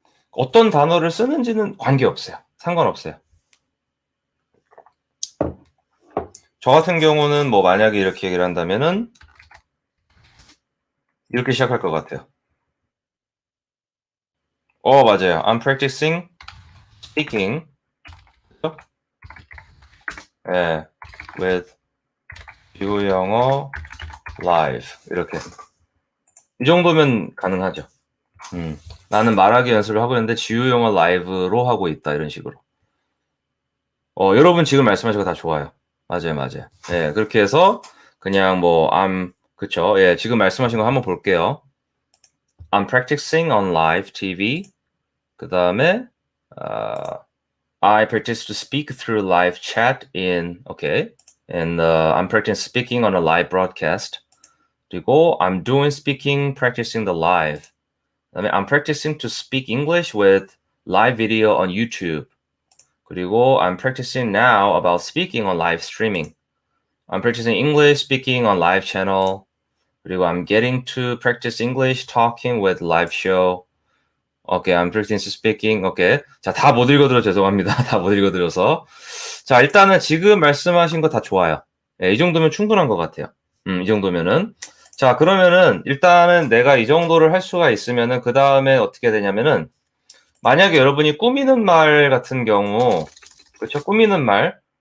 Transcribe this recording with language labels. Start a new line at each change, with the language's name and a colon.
Korean: 어떤 단어를 쓰는지는 관계없어요. 상관없어요. 저 같은 경우는 만약에 이렇게 얘기를 한다면은 이렇게 시작할 것 같아요. 맞아요.
English: I'm practicing speaking.
Korean: 예, with 유영어 live. 이렇게. 이 정도면 가능하죠. 나는 말하기 연습을 하고 있는데 지우영어 라이브로 하고 있다. 이런 식으로. 여러분 지금 말씀하신 거 다 좋아요. 맞아요. 예, 그렇게 해서 그냥 그쵸. 예, 지금 말씀하신 거 한번 볼게요.
English: I'm practicing on live TV.
Korean: 그 다음에
English: I practice to speak through live chat okay. And I'm practicing speaking on a live broadcast.
Korean: 그리고
English: I'm doing speaking, practicing the live.
Korean: 그다음에
English: I'm practicing to speak English with live video on YouTube.
Korean: 그리고
English: I'm practicing now about speaking on live streaming. I'm practicing English speaking on live channel.
Korean: 그리고
English: I'm getting to practice English talking with live show. 오케이, I'm practicing speaking.
Korean: 오케이. 자, 다 못 읽어드려 죄송합니다. 다 못 읽어드려서. 자, 일단은 지금 말씀하신 거 다 좋아요. 이 정도면 충분한 것 같아요. 이 정도면은. 자, 그러면은 일단은 내가 이 정도를 할 수가 있으면은 그 다음에 어떻게 되냐면은 만약에 여러분이 꾸미는 말 같은 경우, 그렇죠? 꾸미는 말.